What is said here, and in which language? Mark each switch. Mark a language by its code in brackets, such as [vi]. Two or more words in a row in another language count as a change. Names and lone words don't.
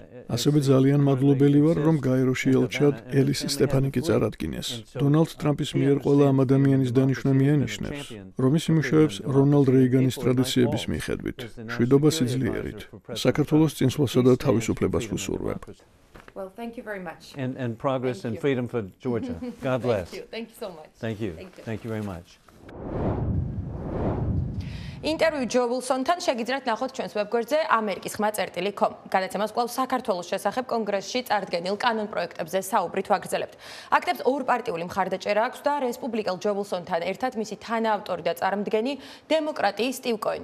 [ka] ასევე ძალიან მადლობელი ვარ, რომ გაეროში ელჩად ელის სტეფანიკი წარადგინეს. დონალდ ტრამპის მიერ ყველა ამ ადამიანის დანიშვნა მიანიშნებს, რომ ის იმუშავებს რონალდ რეიგანის ტრადიციების მიხედვით, მშვიდობა სიძლიერით, საქართველოს წინსვლასა და თავისუფლებას ვუსურვებ. [en] Well, thank you very much. And progress and freedom for Georgia. God bless. Thank you so much. Thank you. Thank you very much. [ka] ინტერვიუ ჯო ვილსონთან შეგიძლიათ ნახოთ ჩვენს ვებგვერდზე amerikis.com. გადაცემას კვლავ საქართველოს შესახებ კონგრესში წარდგენილ კანონპროექტებზე საუბრით ვაგრძელებთ. აქტებს ორპარტიული მხარდაჭერა აქვს და რესპუბლიკელ ჯო ვილსონთან ერთად მისი თანაავტორი და წარმომდგენი დემოკრატი სტივ კოენია.